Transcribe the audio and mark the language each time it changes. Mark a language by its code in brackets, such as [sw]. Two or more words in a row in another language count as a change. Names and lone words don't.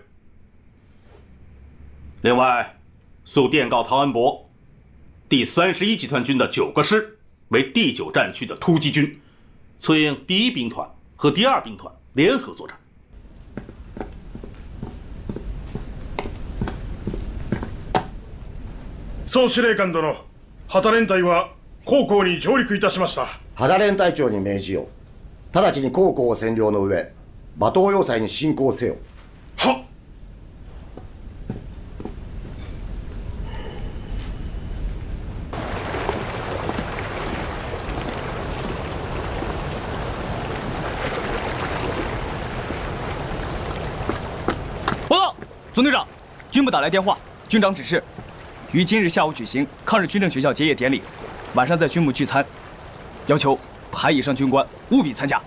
[zh] 另外，速电告陶恩伯，第31集团军的9个师为第9战区的突击军，策应第1兵团和第2兵团联合作战。 [ja] 総司令官殿、旗連隊は皇宫に上陸いたしました。旗連隊長に命じよう。直ちに皇宫を占領の上、馬頭要塞に進攻せよ。はっ。 [zh] 报告，总队长，军部打来电话，军长指示，于今日下午举行抗日军政学校结业典礼，晚上在军部聚餐，要求排以上军官务必参加。